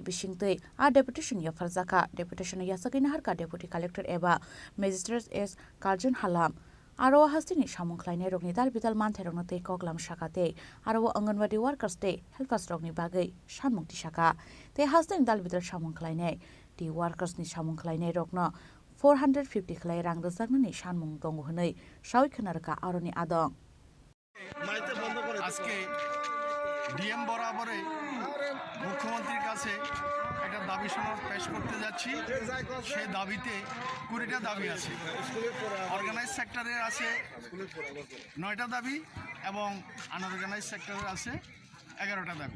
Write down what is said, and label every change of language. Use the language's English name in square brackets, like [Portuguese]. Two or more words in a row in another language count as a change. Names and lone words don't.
[Kok Borok] बिसिंतै आ डेपुटेशन याफारजाका डेपुटेशन यासकै नाहारका [English] deputy collector [Kok Borok] एबा मेजिस्ट्रेट एस कार्जन हालाम आरो हास्तिनि सामुंख्लायनाय रगनि दाल बिदाल मानथाय रगनो तै कगलाम शाखाते आरो अंगनवाड़ी वर्कर्स ते हेल्पार्स रगनि बागै सानमुंथि शाखा ते हास्तिनि दाल बिदाल सामुंख्लायनाय ति वर्कर्सनि सामुंख्लायनाय रगनो 450 खलाय रां रोजागनि सानमुं दङ हनै सावै खोनारका आरोनि आदं [Bangla] আজকে ডিএম বরাবরে মুখ্যমন্ত্রীর কাছে একটা দাবি সনদ পেশ করতে যাচ্ছি। সে দাবিতে 20টা দাবি আছে। [English] organize sector's [Bangla] আছে 9টা দাবি এবং [English] unorganized sector's [Bangla] আছে 11টা দাবি।